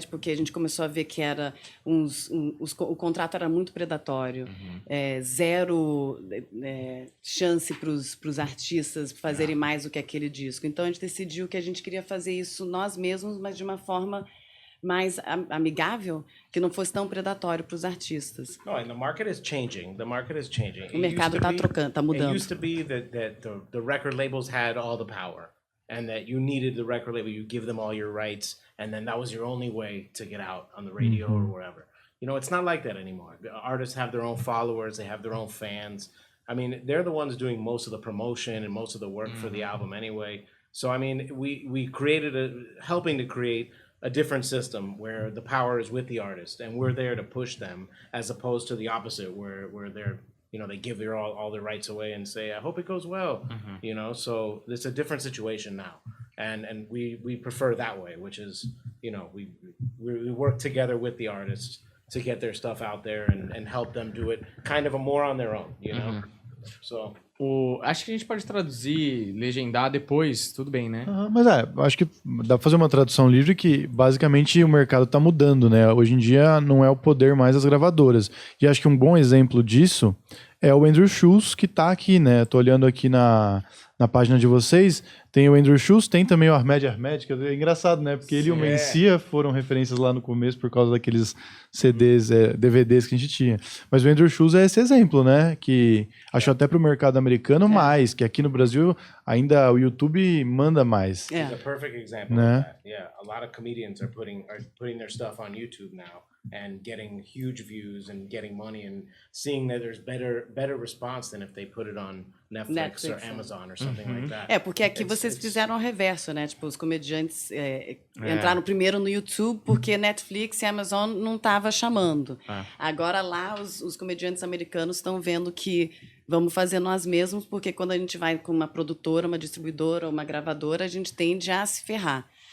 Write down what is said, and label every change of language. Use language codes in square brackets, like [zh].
[pt] Porque a gente começou a ver que era o contrato era muito predatório. Zero chance para os artistas fazerem mais do que aquele disco. Então a gente decidiu que a gente queria fazer isso nós mesmos, mas de uma forma mais amigável, que não fosse tão predatório para os artistas. [en] No, and the market is changing. The market is changing. [pt] O mercado está trocando, está mudando. [en] It used to be that the record labels had all the power, and that you needed the record label. You give them all your rights, and then that was your only way to get out on the radio or wherever. You know, it's not like that anymore. The artists have their own followers. They have their own fans. I mean, they're the ones doing most of the promotion and most of the work for the album anyway. So, I mean, we created helping to create a different system where the power is with the artist and we're there to push them, as opposed to the opposite where they're, you know, they give all their rights away and say, I hope it goes well, you know. So it's a different situation now, and we prefer that way, which is, you know, we work together with the artists to get their stuff out there and help them do it kind of more on their own, you know. So [pt] acho que a gente pode traduzir, legendar depois, tudo bem, né? Mas acho que dá pra fazer uma tradução livre que basicamente o mercado tá mudando, né? Hoje em dia não é o poder mais das gravadoras. E acho que um bom exemplo disso é o Andrew Schulz, que tá aqui, né? Tô olhando aqui na página de vocês, tem o Andrew Schulz, tem também o Ahmed, que é engraçado, né? Porque ele e o Mencia foram referências lá no começo por causa daqueles CDs, DVDs que a gente tinha. Mas o Andrew Schulz é esse exemplo, né? Que acho até pro mercado americano mais, que aqui no Brasil ainda o YouTube manda mais. [en] it's a perfect example [pt] Né? [en] of that. Yeah, a lot of comedians are putting their stuff on YouTube now and getting huge views and getting money and seeing that there's better response than if they put it on Netflix or Amazon or something like that. [pt] Porque aqui vocês fizeram o reverso, né? Tipo, os comediantes entraram primeiro no YouTube porque Netflix e Amazon não tava chamando. Agora lá os comediantes americanos estão vendo que vamos fazer nós mesmos, porque quando a gente vai com uma produtora, uma distribuidora, uma gravadora, a gente tende a se ferrar.